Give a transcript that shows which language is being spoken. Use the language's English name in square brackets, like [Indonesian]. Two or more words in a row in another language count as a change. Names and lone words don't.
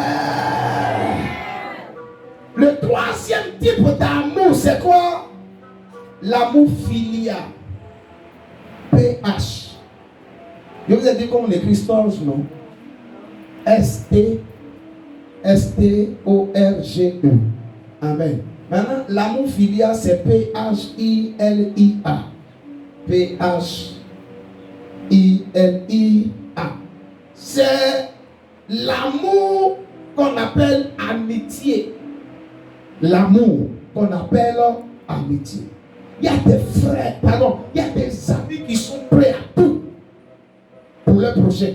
[French] Le troisième type d'amour, c'est quoi? L'amour filial. PH. Je vous ai dit comment on écrit storge, non? S-T-O-R-G-E. Amen. Maintenant, l'amour filial, c'est P-H-I-L-I-A. P-H-I-L-I-A. C'est l'amour qu'on appelle amitié. L'amour qu'on appelle amitié. Il y a des frères, il y a des amis qui sont prêts à tout pour le prochain.